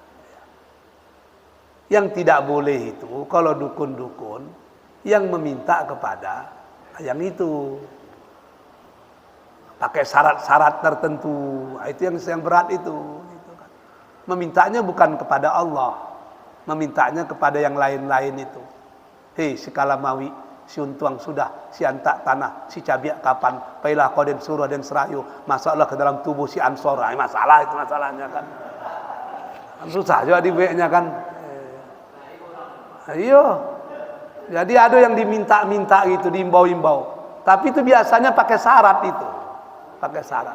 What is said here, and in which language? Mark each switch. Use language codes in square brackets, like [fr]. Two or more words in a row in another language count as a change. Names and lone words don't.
[id] Yang tidak boleh itu kalau dukun-dukun yang meminta kepada yang itu pakai syarat-syarat tertentu, itu yang berat itu. Memintanya bukan kepada Allah, memintanya kepada yang lain-lain itu. [min] Hei si kalamawi, si untuang sudah, si antak tanah, si cabiak kapan, pailah kau den suruh den serayu, [id] masuklah ke dalam tubuh si ansor. Masalah itu masalahnya kan. Susah juga dibuatnya kan. Iya. Jadi ada yang diminta-minta gitu, diimbau-imbau. Tapi itu biasanya pakai syarat itu. Pakai syarat.